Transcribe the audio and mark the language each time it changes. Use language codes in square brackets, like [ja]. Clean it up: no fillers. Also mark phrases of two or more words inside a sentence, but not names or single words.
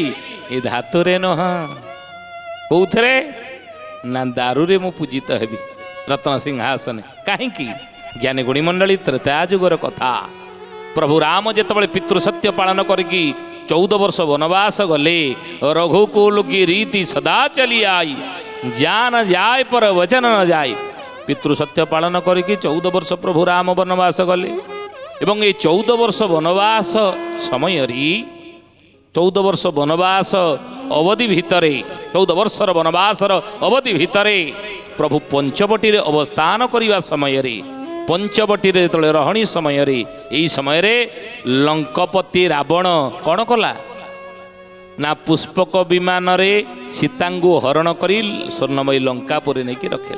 [or] ଏ ଧାତୁରେ ନୁହଁ, କୋଉଥିରେ ନା ଦାରୁରେ ମୁଁ ପୂଜିତ ହେବି ରତ୍ନ ସିଂହାସନେ। କାହିଁକି? ଜ୍ଞାନୀ ଗୁଣିମଣ୍ଡଳୀ ତ୍ରେତୟା ଯୁଗର କଥା। ପ୍ରଭୁ ରାମ ଯେତେବେଳେ ପିତୃ ସତ୍ୟ ପାଳନ କରିକି 14 ବର୍ଷ ବନବାସ ଗଲେ, [hi] रघुकुल की रीति सदा चलि आई, जान जाए पर वचन न जाए। [or] ପିତୃ ସତ୍ୟ ପାଳନ କରିକି 14 ବର୍ଷ ପ୍ରଭୁ ରାମ ବନବାସ ଗଲେ ଏବଂ ଏ 14 ବର୍ଷ ବନବାସ ସମୟରେ, 14 ବର୍ଷ ବନବାସ ଅବଧି ଭିତରେ, 14 ବର୍ଷର ବନବାସର ଅବଧି ଭିତରେ ପ୍ରଭୁ ପଞ୍ଚବଟୀରେ ଅବସ୍ଥାନ କରିବା ସମୟରେ, ପଞ୍ଚବଟୀରେ ଯେତେବେଳେ ରହଣୀ ସମୟରେ, ଏହି ସମୟରେ ଲଙ୍କପତି ରାବଣ କ'ଣ କଲା ନା ପୁଷ୍ପକ ବିମାନରେ ସୀତାଙ୍କୁ ହରଣ କରି ସ୍ୱର୍ଣ୍ଣମୟୀ ଲଙ୍କାପୁରୀ ନେଇକି ରଖିଲା।